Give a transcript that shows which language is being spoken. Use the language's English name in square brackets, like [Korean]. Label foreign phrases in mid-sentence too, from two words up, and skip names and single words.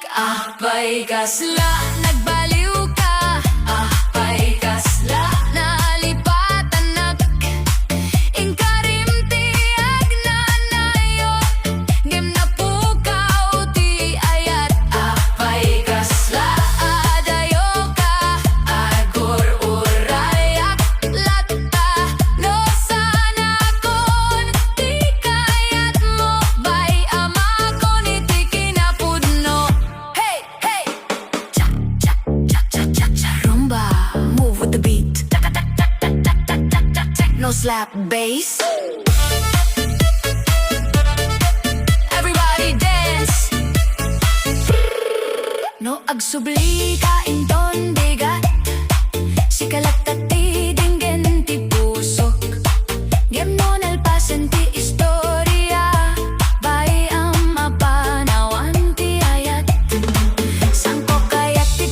[Iloko] Apay kasla nagbaliw ka, apay kasla nalipatan nak, ingkarim ti agnanayo, ngem na pukaw ti ayat. Apay kasla adayo ka, agur urayak latta, no sana kon ti kayat mo, bay ama kon iti kinapudno. Hey, hey! Cha, cha, cha, cha, cha, cha, [English] rumba, move with the beat. Tak, tak, tak, tak, tak, tak, tak, tak, tak, no slap bass. Everybody dance. [Iloko] No agsubli ka indon bigat, si kalat ti dinggen ti pusok, ngem no nalpasan ti istorya, bay ang mapanawan ti ayat, sangko kayat ti